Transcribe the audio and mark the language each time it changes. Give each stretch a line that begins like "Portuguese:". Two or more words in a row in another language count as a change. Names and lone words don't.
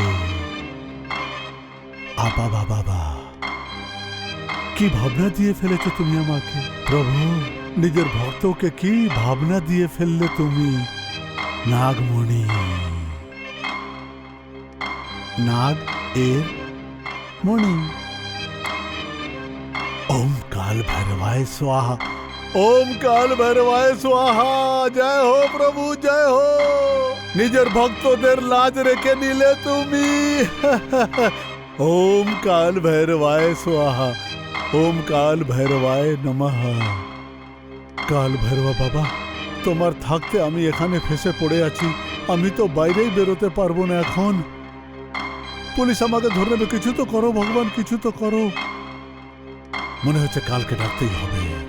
Bangla: বাবা বাবা, কি ভাবনা দিয়ে ফেলেছো তুমি আমাকে প্রভু। নিজের ভক্তকে কি ভাবনা দিয়ে ফেললে তুমি। নাগমণি, নাগ এর মণি।
Sanskrit: ओम काल भैरवाय स्वाहा, ओम काल भैरवाय स्वाहा।
Hindi: जय हो प्रभु, जय हो।
Bangla: নিজের ভক্তদের লাজ রেখে নিলে তুমি।
Sanskrit: ओम काल भैरवाय स्वाहा, ओम काल भैरवाय नमः।
Bangla: কাল ভৈরবা বাবা, তোমার থাকতে আমি এখানে ফেসে পড়ে আছি। আমি তো বাইরেই বেরোতে পারবো না এখন। পুলিশ আমাকে ধরে নেবে। কিছু তো করো ভগবান, কিছু তো করো। মনে হচ্ছে কালকে ডাকতেই হবে।